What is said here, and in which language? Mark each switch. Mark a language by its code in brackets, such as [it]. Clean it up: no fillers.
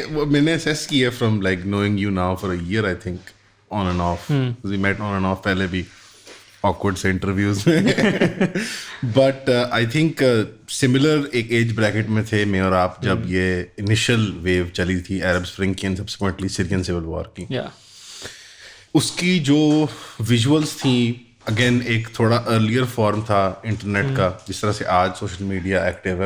[ur] میں نے اسیس کیا [en] From like knowing you now for a year, I think on and off. We met on and off [ur] پہلے بھی [en] awkward سے interviews میں. But I think [ur] سملر ایک age bracket میں تھے میں اور آپ جب یہ انیشل ویو چلی تھی عرب اسپرنگ کی [en] and subsequently Syrian civil war [ur] کی. اس کی جو ویژولس تھیں, اگین ایک تھوڑا ارلیئر فارم تھا انٹرنیٹ کا, جس طرح سے آج سوشل میڈیا ایکٹیو ہے.